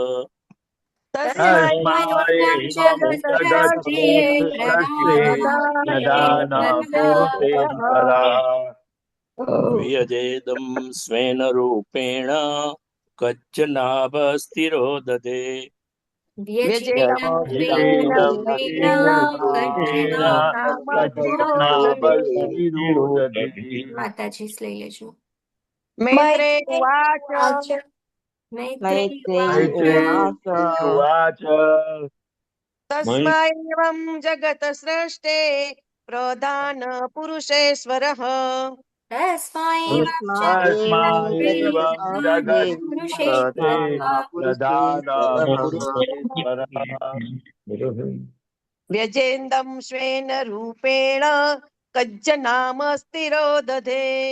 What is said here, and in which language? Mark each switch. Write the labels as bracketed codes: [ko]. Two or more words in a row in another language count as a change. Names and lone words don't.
[sa] व्यजेदं स्वेन रूपेण कच्चनाभस्तिरो दधे [gu] માતાજી લઈ લેજો। [sa] मैत्रेय उवाच उवाच तस्मैवं जगत्सृष्टे प्रधान पुरुषेश्वरः व्यजेन्दं स्वेन रूपेण कज्जनाभस्तिरो दधे